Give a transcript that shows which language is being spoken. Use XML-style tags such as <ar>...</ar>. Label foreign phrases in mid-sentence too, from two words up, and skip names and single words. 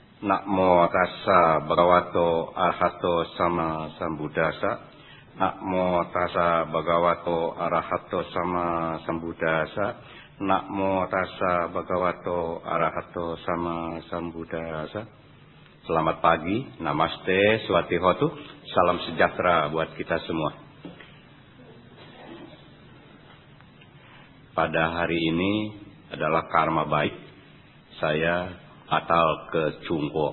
<pi>Namo tassa bhagavato arahato sama sambuddhassa. Namo tassa bhagavato arahato sama sambuddhassa. Namo tassa bhagavato arahato sama sambuddhassa.</pi> <id>Selamat pagi, namaste, swatihotu, salam sejahtera buat kita semua. Pada hari ini adalah karma baik, saya batal ke Cungko.</id>